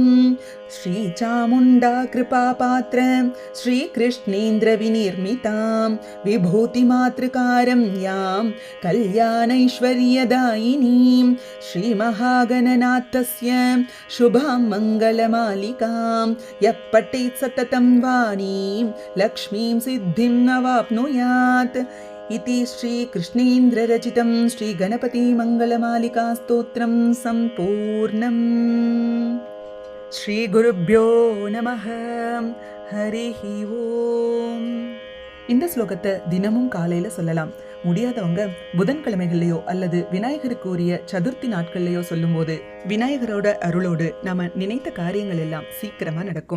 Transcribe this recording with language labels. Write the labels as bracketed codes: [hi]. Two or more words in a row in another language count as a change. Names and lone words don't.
[sa] श्रीचामुण्डा कृपापात्र श्रीकृष्णेन्द्रविनिर्मितां विभूतिमातृकारम्यां कल्याणैश्वर्यदायिनीं श्रीमहागणनाथस्य शुभां मङ्गलमालिकां यः पठेत् सततं वाणीं लक्ष्मीं सिद्धिं नवाप्नुयात्. इति श्रीकृष्णेन्द्ररचितं श्रीगणपतिमङ्गलमालिका स्तोत्रं सम्पूर्णम्. श्रीगुरुभ्यो नमः. हरिः ओम्. [ta] இந்த ஸ்லோகத்தை தினமும் காலையில் சொல்லலாம். முடியாதவங்க புதன்கிழமைகள்லையோ அல்லது விநாயகருக்கு உரிய சதுர்த்தி நாட்கள்லையோ சொல்லும்போது விநாயகரோட அருளோடு நாம் நினைத்த காரியங்கள் எல்லாம் சீக்கிரமாக நடக்கும்.